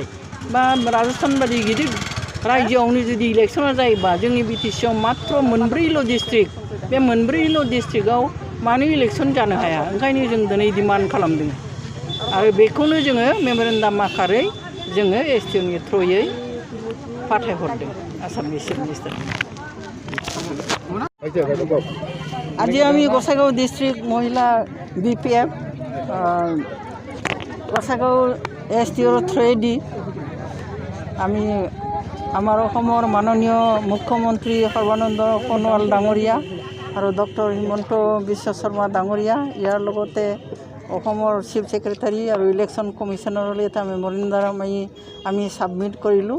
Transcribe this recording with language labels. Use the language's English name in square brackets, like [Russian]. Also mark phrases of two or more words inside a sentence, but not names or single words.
[Bodo] बा राजस्थान बायदि गिदिर रायजोआवनो जुदि इलेक्शना जायोबा जोंनि BTCआव मात्र 4 डिस्ट्रिक्ट, बे 4 डिस्ट्रिक्टआव मानो इलेक्शन जानो हाया? ओंखायनो जों दिनै डिमान्ड खालामदों आरो बेखौनो जोङो मेम'रेन्डाम आकारै जोङो STOनि थ्रुयै फाथायहरदों आसामनि [English] chief minister. [Assamese] আজি আমি গোসাইগাঁও ডিস্ট্রিক্ট মহিলা BPF গোসাইগাঁও STOৰ থ্ৰুৱেদি আমি আমাৰ অসমৰ মাননীয় মুখ্যমন্ত্ৰী সৰ্বানন্দ সোণোৱাল ডাঙৰীয়া আৰু ডক্টৰ হিমন্ত বিশ্ব শৰ্মা ডাঙৰীয়া, ইয়াৰ লগতে অসমৰ [English] chief secretary [Assamese] আৰু [English] election commissionerলৈ [Assamese] এটা মেম'ৰেণ্ডাম আমি ছাবমিট কৰিলোঁ।